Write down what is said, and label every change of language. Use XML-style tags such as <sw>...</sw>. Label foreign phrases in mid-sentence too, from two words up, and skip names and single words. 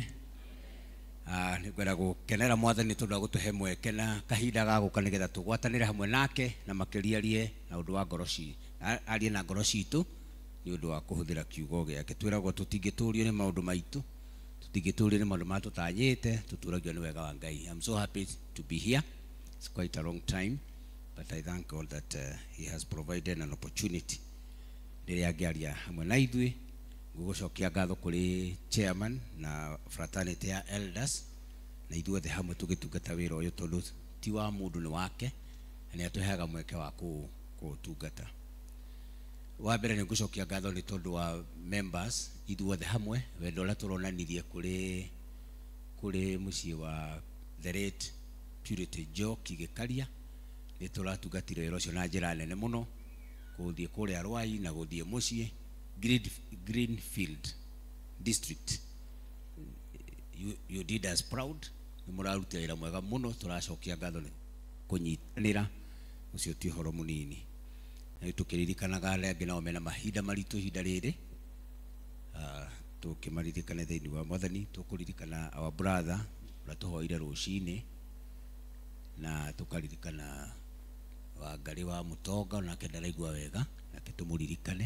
<ki>Nĩ ngwenda gũkenera Mwathani tondũ wa gũtũhe mweke na kahinda ga gũka nĩgetha tũgwatanĩre hamwe nake na makĩria na ũndũ wa ngoro citũ, arie na ngoro citũ nĩ ũndũ wa kũhũthĩra kiugo gĩake. Twĩragwo tũtingĩtũũrio nĩ maũndũ maitũ, tũtingĩtũũrio nĩ maũndũ marĩa tũtanyĩte, tũtũũragio nĩ wega wa Ngai.</ki> <en>I'm so happy to be here. It's quite a long time, but I thank God that he has provided an opportunity.</en> <ki>Rĩrĩa angĩaria hamwe na ithuĩ, ngũgũcokia ngatho kũrĩ chairman na fraternity ya elders, na ithuothe hamwe tũgĩtungata wĩra ũyũ tondũ ti wa mũndũ nĩ wake, na nĩ atũheaga mweke wa kũũtungata. Wa mbere nĩ ngũcokia ngatho nĩ tondũ wa members ithuothe hamwe, wendo ũrĩa tũronanirie kũrĩ mũciĩ wa</ki> <en>the late</en> <ki>Purity Joe Kigĩkaria. Nĩ tũratungatire wĩra ũcio na njĩra nene mũno, guthie kuria Rwai na guthie mucie Greenfield district.</ki> <en>You did us proud.</en> <ki>Nimuraruta ira mwega muno, turacokia ngatho ni kunyitanira ucio ti horo munini. Na tukiririkanaga aria angĩ nao mena mahinda maritu ihinda rĩrĩ, tukimaririkana thĩinĩ wa Mwathani. Tukuririkana</ki> <en>our brother</en> <ki>ũrĩa tũhoire rũcinĩ, na tukaririkana Wangari wa Mutonga, nake ndaraigua wega, nake tũmũririkane.</ki>